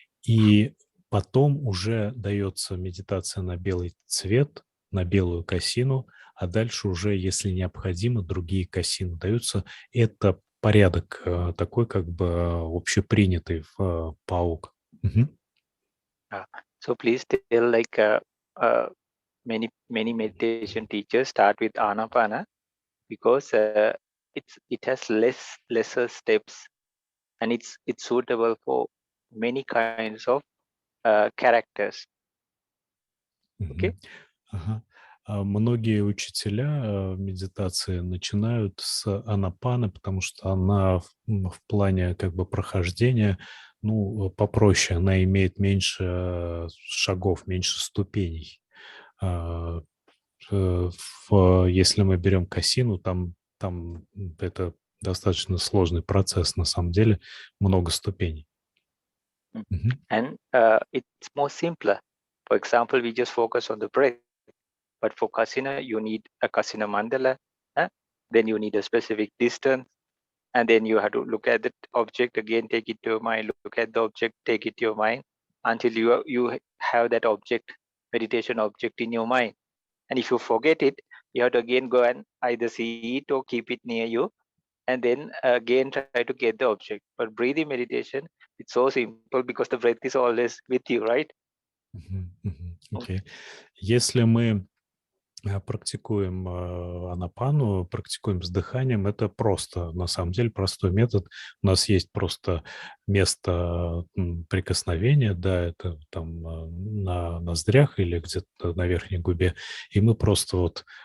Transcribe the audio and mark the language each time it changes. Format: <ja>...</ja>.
<ru>И потом уже дается медитация на белый цвет, на белую касину, а дальше уже, если необходимо, другие касины даются. Это порядок такой, как бы общепринятый в Паок.</ru> <en>So please tell, like, many meditation teachers start with anapana because it has lesser steps, and it's suitable for many kinds of characters. Okay.</en> <ru>Многие учителя медитации начинают с анапаны, потому что она в плане как бы прохождения, ну, попроще, она имеет меньше шагов, меньше ступеней. Если мы берем касину, там это достаточно сложный процесс, на самом деле, много ступеней.</ru> <en>And it's more simpler. For example, we just focus on the breath. But for kasina, you need a kasina mandala. Then you need a specific distance. And then you have to look at the object again, take it to your mind, look at the object, take it to your mind, until you have that object, meditation object in your mind. And if you forget it, you have to again go and either see it or keep it near you, and then again try to get the object. But breathing meditation, it's so simple because the breath is always with you, right? Okay.</en> <ru>Если мы практикуем анапану, практикуем с дыханием, это просто, на самом деле, простой метод. У нас есть просто место прикосновения, да, это там на ноздрях или где-то на верхней губе, и мы просто вот</ru>